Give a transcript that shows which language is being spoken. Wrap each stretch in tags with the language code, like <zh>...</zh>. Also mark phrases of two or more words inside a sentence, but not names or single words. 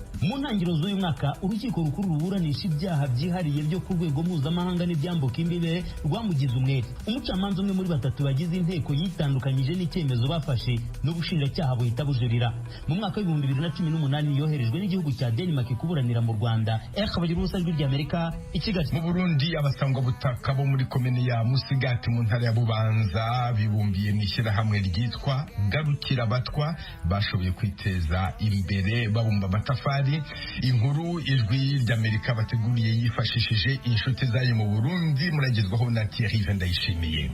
<rw>Mu ntangiriro z'uyu mwaka urukiko rukuru ruburanisha ibyaha byihariye byo ku rwego mpuzamahanga n'ibyambuka imbibe rwamugize umwere. Umucamanza umwe muri batatu bagize inteko yitandukanyije n'icyemezo bafashe n'ubushinjacyaha buhita bujurira. Mu mwaka wa 2018 yoherejwe n'igihugu cya Denmark kuburanira mu Rwanda. Bagira ubusa ry'Amerika i Kigali. Mu Burundi abasangwa butaka bo muri komine ya Musigati mu ntara ya Bubanza bibumbiye mu ishyirahamwe ryitwa Garukira Batwa bashoboye kwiteza imbere babumba amatafari. Inkuru ijwi ry'Amerika bateguriye yifashishije inshuti zayo mu Burundi muragezwaho na Thierry Vendayishimiye.</rw>